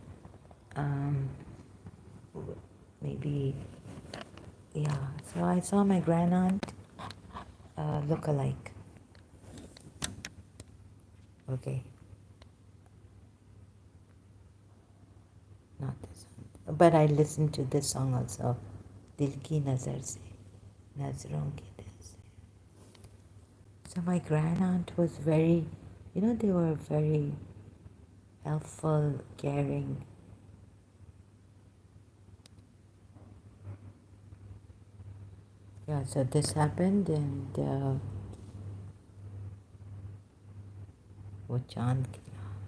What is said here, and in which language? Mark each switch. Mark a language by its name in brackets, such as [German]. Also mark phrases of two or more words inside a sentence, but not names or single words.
[English] Maybe, yeah. So I saw my grandaunt look alike. Okay. Not this one. But I listened to this song also. [Hindi] दिल की नज़र से, नज़रों की दिल से. [English] So my grandaunt was very, they were very helpful, caring. Yeah, so this happened and with Chand Kila.